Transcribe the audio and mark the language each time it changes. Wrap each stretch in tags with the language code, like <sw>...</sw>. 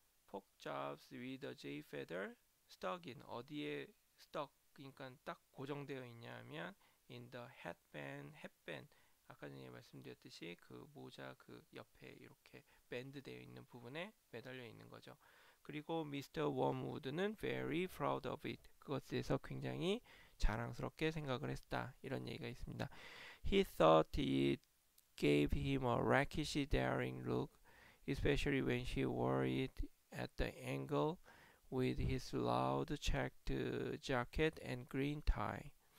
<en>Pork chops with a J feather stuck in</en> <ko>어디에</ko> <en>stuck</en> <ko>그러니까 딱 고정되어 있냐면</ko> <en>in the headband</en> <ko>아까 전에 말씀드렸듯이 그 모자 그 옆에 이렇게 밴드 되어 있는 부분에 매달려 있는 거죠. 그리고 Mr.</ko> <en>Wormwood는 very proud of it.</en> <ko>그것에 대해서 굉장히 자랑스럽게 생각을 했다. 이런 얘기가 있습니다.</ko> <en>He thought it gave him a rakish daring look, especially when she wore it at the angle with his loud checked jacket and green tie.</en>